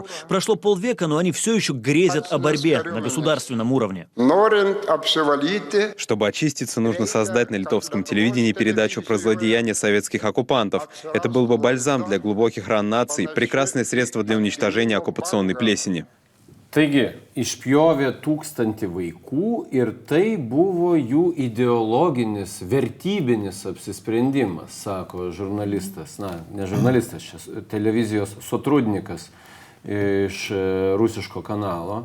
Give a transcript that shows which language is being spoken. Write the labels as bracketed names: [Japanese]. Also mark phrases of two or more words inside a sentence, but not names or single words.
[Russian] Прошло полвека, но они все еще грезят о борьбе на государственном уровне. Чтобы очиститься, нужно создать на литовском телевидении передачу про злодеяния советских оккупантов. Это был бы бальзам для глубоких ран наций, прекрасное средство для уничтожения оккупационной плесени. [Lithuanian] Taigi, išpjovė 1000 vaikų ir tai buvo jų ideologinis, vertybinis apsisprendimas, sako žurnalistas, ne žurnalistas, čia televizijos sotrudnikas iš rusiško kanalo.